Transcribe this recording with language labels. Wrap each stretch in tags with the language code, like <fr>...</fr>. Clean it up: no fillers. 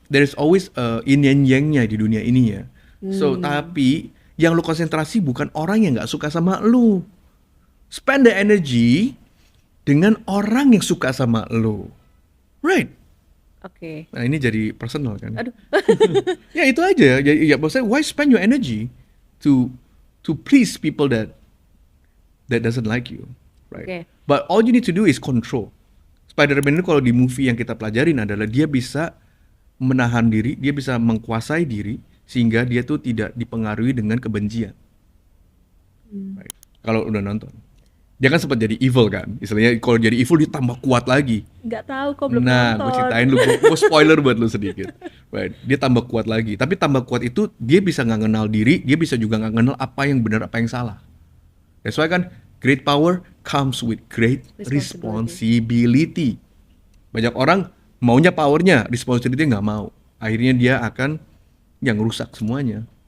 <en>there is always yin and yang-</en> <id>nya di dunia ini ya. So tapi yang lu konsentrasi bukan orang yang nggak suka sama lu.</id> <en>Spend the energy</en> <id>dengan orang yang suka sama lu.</id> <en>Right.</en> <id>Oke. Nah ini jadi personal kan. Aduh. Ya itu aja. Ya maksudnya</id> <en>why spend your energy to please people that doesn't like you, right?</en> <id>Oke.</id> <en>But all you need to do is control.</en> <id>Spider-Man itu kalau di movie yang kita pelajarin adalah dia bisa menahan diri, dia bisa mengkuasai diri sehingga dia tuh tidak dipengaruhi dengan kebencian.</id> <en>Right.</en> <id>Kalau udah nonton, dia kan sempat jadi evil kan, istilahnya kalau jadi evil dia tambah kuat lagi. Nggak tahu kok, belum Nah, nonton. gue ceritain lu, gue spoiler buat lu sedikit.</id> <en>Right.</en> <id>Dia tambah kuat lagi, tapi tambah kuat itu dia bisa nggak kenal diri, dia bisa juga nggak kenal apa yang benar, apa yang salah.</id> <en>That's why</en> <id>kan</id> <en>great power comes with great responsibility.</en> <id>Banyak orang maunya powernya, responsibility nggak mau. Akhirnya dia akan yang rusak semuanya.</id>